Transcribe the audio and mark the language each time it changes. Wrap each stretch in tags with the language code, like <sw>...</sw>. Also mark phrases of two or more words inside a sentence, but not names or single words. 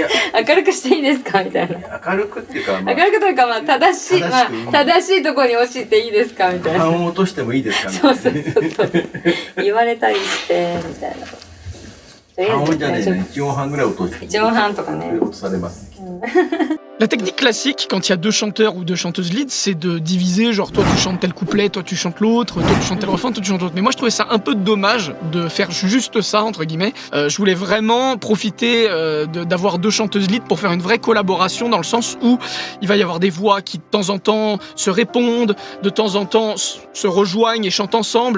<ja>明るくしていいですかみたいな。明るくっていうか、明るくというか、まあ、正しい、正しいところに落ちていいですかみたいな。半音落としてもいいですかみたいな。そうそう。言われたりして、みたいな。半音じゃねえね。1音半ぐらい落として。 1音半とかね。落とされます。</ja> <fr>La technique classique, quand il y a deux chanteurs ou deux chanteuses lead, c'est de diviser, genre toi tu chantes tel couplet, toi tu chantes l'autre, toi tu chantes tel refrain, toi tu chantes l'autre. Mais moi je trouvais ça un peu dommage de faire juste ça, entre guillemets. Je voulais vraiment profiter d'avoir deux chanteuses lead pour faire une vraie collaboration, dans le sens où il va y avoir des voix qui de temps en temps se répondent, de temps en temps se rejoignent et chantent ensemble.</fr>